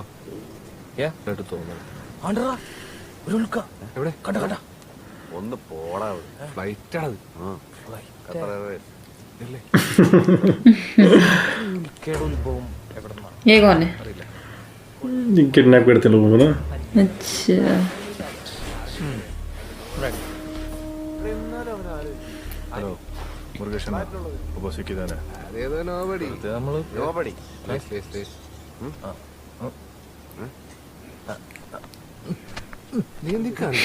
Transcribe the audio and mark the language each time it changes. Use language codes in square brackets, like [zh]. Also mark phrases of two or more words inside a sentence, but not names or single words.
[ml] എടുത്തു തോന്നുന്നു. ആണ്ടറാ ഒരു ഉൽക്ക. എവിടെ? കണ്ട കണ്ട. ഒന്ന് പോടാ. ഫ്ലൈറ്റ് ആണത്. അല്ലേ ഉൽക്കയുടെ ഉത്ഭവം എവിടെന്നാ [hi] ये कौन है? [ml] അറിയില്ല. [hi] किडनैप करते लोगों को ना. अच्छा [ml] ഹലോ മുരുകേശൻ, ഉപസിക്ക് ഇതാണ്. അതേതോ നോബടി. ഇത് നമ്മള് നോബടി. നീ എന്തി കാണിക്കേ?